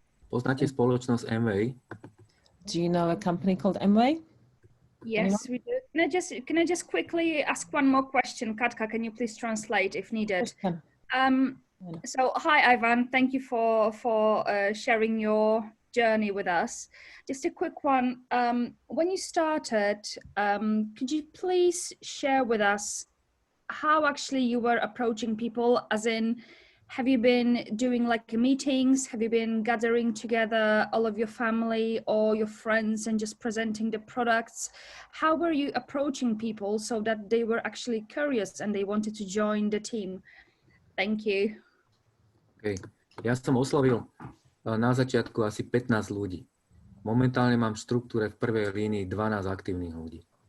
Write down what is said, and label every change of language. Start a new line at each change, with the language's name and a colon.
Slovak: Poznáte spoločnosť Amway?
English: Do you know a company called Amway? Yes, we do. Can I just quickly ask one more question? Katka, can you please translate if needed? So, hi, Ivan. Thank you for sharing your journey with us. Just a quick one. When you started, could you please share with us how actually you were approaching people, as in have you been doing like meetings? Have you been gathering together all of your family or your friends and just presenting the products? How were you approaching people so that they were actually curious and they wanted to join the team? Thank you. Okay.
Slovak: Ja som oslovil na začiatku asi 15 ľudí. Momentálne mám v štruktúre v prvej línii 12 aktívnych ľudí.